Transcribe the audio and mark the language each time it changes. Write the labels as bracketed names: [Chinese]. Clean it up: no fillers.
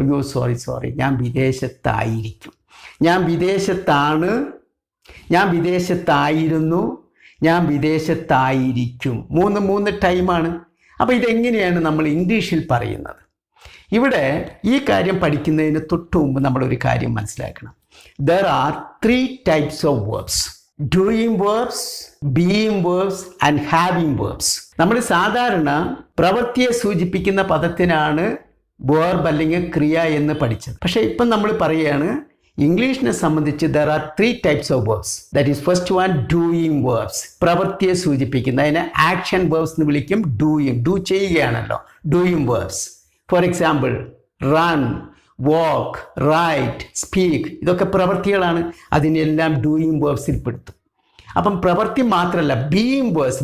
[Malayalam] അയ്യോ സോറി, ഞാൻ വിദേശത്തായിരിക്കും, ഞാൻ വിദേശത്താണ്, ഞാൻ വിദേശത്തായിരുന്നു, ഞാൻ വിദേശത്തായിരിക്കും. മൂന്ന് ടൈമാണ്. അപ്പോൾ ഇതെങ്ങനെയാണ് നമ്മൾ ഇംഗ്ലീഷിൽ പറയുന്നത്? ഇവിടെ ഈ കാര്യം പഠിക്കുന്നതിന് തൊട്ട് മുമ്പ് നമ്മളൊരു കാര്യം മനസ്സിലാക്കണം. [English] There are 3 types of verbs: doing verbs, being verbs and having verbs. [Malayalam] നമ്മൾ സാധാരണ പ്രവൃത്തിയെ സൂചിപ്പിക്കുന്ന പദത്തിനാണ് വേർബ് അല്ലെങ്കിൽ ക്രിയ എന്ന് പഠിച്ചത്. പക്ഷേ ഇപ്പം നമ്മൾ പറയുകയാണ്, ഇംഗ്ലീഷിനെ സംബന്ധിച്ച് [English] there are 3 types of verbs. That is, first one, doing verbs. [Malayalam] പ്രവൃത്തിയെ സൂചിപ്പിക്കുന്ന, അതിനെ ആക്ഷൻ verbs എന്ന് വിളിക്കും. Do ചെയ്യുകയാണല്ലോ, doing verbs. [English] for example, run, walk, write, speak, [Malayalam] ഇതൊക്കെ പ്രവൃത്തികളാണ്. അതിനെല്ലാം ഡൂയിങ് വേർബ്സിൽ പെടുത്തും. അപ്പം പ്രവൃത്തി മാത്രമല്ല, ബീയിങ് വേർബ്സ്.